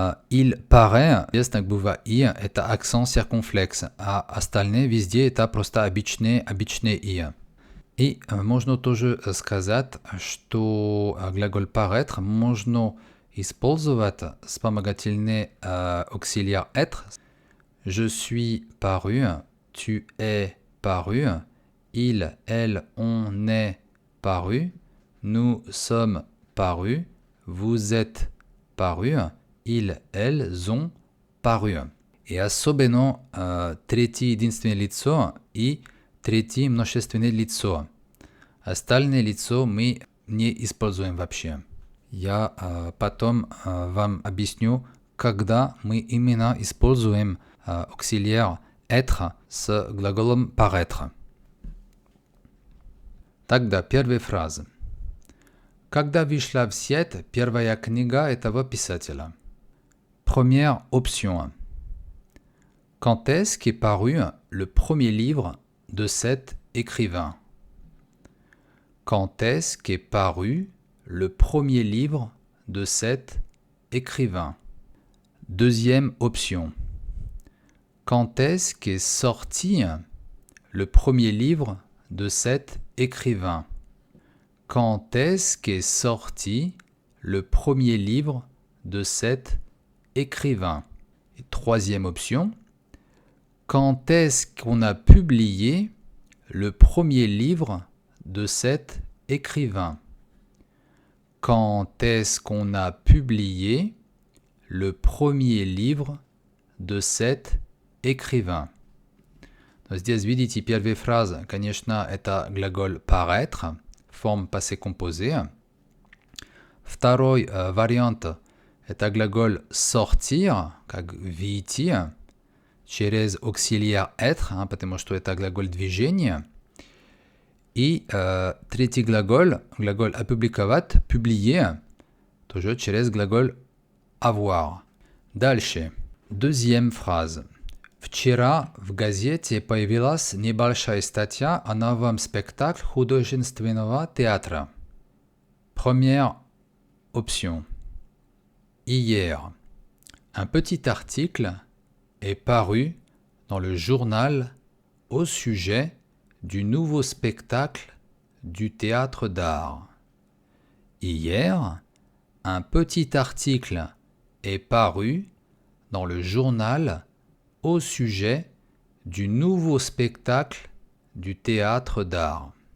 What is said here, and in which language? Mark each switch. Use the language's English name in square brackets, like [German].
[French] Il paraît, [Russian] здесь на буква «и» это акцент circonflexe, а остальные везде это просто обычные «и». И можно тоже сказать, что глагол paraître можно использовать вспомогательный auxiliaire être. [French] Je suis paru, tu es paru, il, elle, on est paru, nous sommes parus, vous êtes parus, ils, elles ont paru. [Russian] И особенно третье единственное лицо и третье множественное лицо. Остальное лицо мы не используем вообще. Я потом вам объясню, когда мы именно используем auxiliaire être с глаголом paraître. Тогда первая фраза. Когда вышла в свет первая книга этого писателя? [French] Première option. Quand est-ce qu'est paru le premier livre de cet écrivain? Quand est-ce qu'est paru le premier livre de cet écrivain? Deuxième option. Quand est-ce qu'est sorti le premier livre de cet écrivain? Quand est-ce qu'est sorti le premier livre de cet écrivain? Et troisième option, quand est-ce qu'on a publié le premier livre de cet écrivain? Quand est-ce qu'on a publié le premier livre de cet écrivain? [Russian] Здесь, видите, первая фраза, конечно, это глаголь paraître, форма passé composé. Второй вариант – это глаголь sortir, как выйти, через auxiliaire être, потому что это глаголь движения. И третий глаголь опубликовать, publier, тоже через глаголь avoir. [French] Дальше. Deuxième phrase. [Russian] Вчера в газете появилась небольшая статья о новом спектакле художественного театра. [French] Première option. Hier, un petit article est paru dans le journal au sujet du nouveau spectacle du théâtre d'art. Hier, un petit article est paru dans le journal au sujet du nouveau spectacle du théâtre d'art.